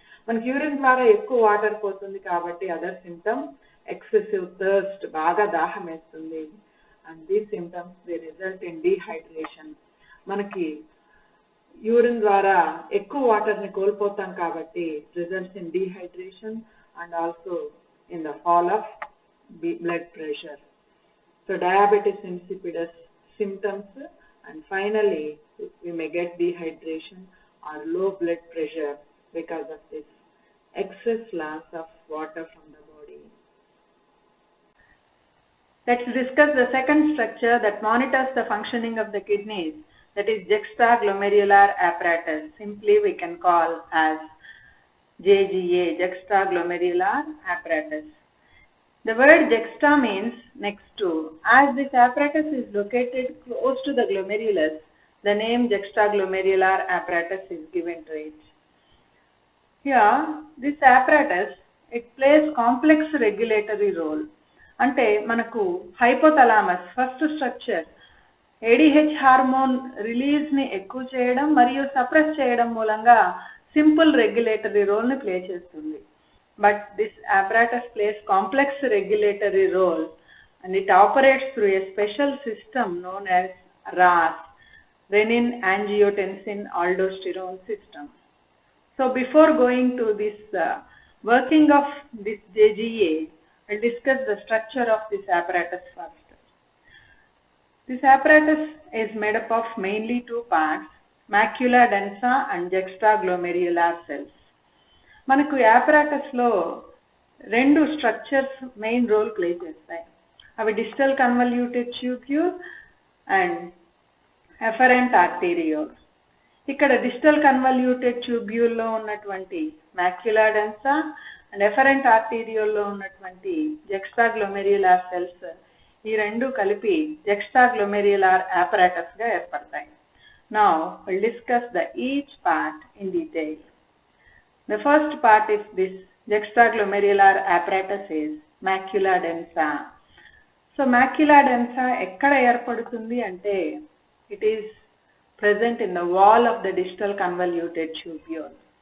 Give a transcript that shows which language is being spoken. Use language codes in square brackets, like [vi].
[te] మనకి యూరిన్ ద్వారా ఎక్కువ వాటర్ పోతుంది కాబట్టి అదర్ సిమ్టమ్ ఎక్సెసివ్ థర్స్ట్, బాగా దాహం వేస్తుంది. [en] And these symptoms they result in dehydration. [te] మనకి యూరిన్ ద్వారా ఎక్కువ వాటర్ని కోల్పోతాం కాబట్టి [en] Results in dehydration and also in the fall of blood pressure. So diabetes insipidus symptoms, and finally we may get dehydration or low blood pressure because of this excess loss of water from the body. Let's discuss the second structure that monitors the functioning of the kidneys, that is juxtaglomerular apparatus. Simply we can call as JGA, juxtaglomerular apparatus. The word juxta means next to. As this apparatus is located close to the glomerulus, the name juxtaglomerular apparatus is given to it. Here, this apparatus, it plays complex regulatory role. [te] అంటే మనకు hypothalamus first structure ADH hormone రిలీజ్ని ఎక్కువ చేయడం మరియు suppress చేయడం మూలంగా simple regulatory రోల్ని play చేస్తుంది. [en] But this apparatus plays complex regulatory role and it operates through a special system known as RAS, renin angiotensin aldosterone system. So before going to this working of this JGA, we'll discuss the structure of this apparatus first. This apparatus is made up of mainly two parts, macula densa and juxtaglomerular cells. [te] మనకు apparatusలో రెండు structures main role play చేస్తాయి. [en] అవి digital convoluted tubule and efferent arteriole. [te] ఇక్కడ digital convoluted ట్యూబ్యూల్లో ఉన్నటువంటి మాక్యులా డెన్సా and efferent ఆర్టీరియోల్లో ఉన్నటువంటి జక్స్టాగ్లోమెరులార్ cells, ఈ రెండు కలిపి జక్స్టాగ్లోమెరులార్ apparatusగా ఏర్పడతాయి. [en] Now we'll discuss the each part in detail. The first part is this juxtaglomerular apparatus is macula densa. So macula densa [te] ekkada ఏర్పడుతుంది అంటే [en] it is present in the wall of the distal convoluted tubule.